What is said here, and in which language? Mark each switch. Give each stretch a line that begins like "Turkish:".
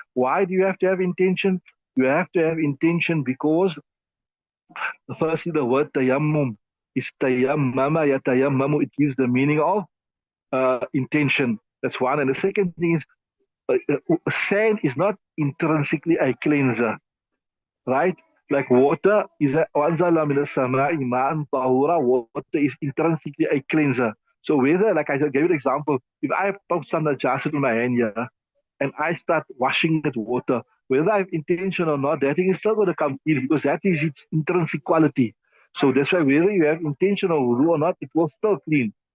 English: Why do you have to have intention? You have to have intention because firstly, the word tayammum is tayammama yatayammamu. It gives the meaning of intention. That's one. And the second thing is sand is not intrinsically a cleanser, right? Like water is a
Arabic: وَأَنزَلْنَا مِنَ السَّمَاءِ مَاءً طَهُورًا.
English: Water is intrinsically a cleanser. So whether, like I gave you an example, if I put some najasa in my hand here and I start washing it with water, whether I have intention or not, that thing is still going to come clean because that is its intrinsic quality. So that's why whether you have intention or wudu or not, it will still clean.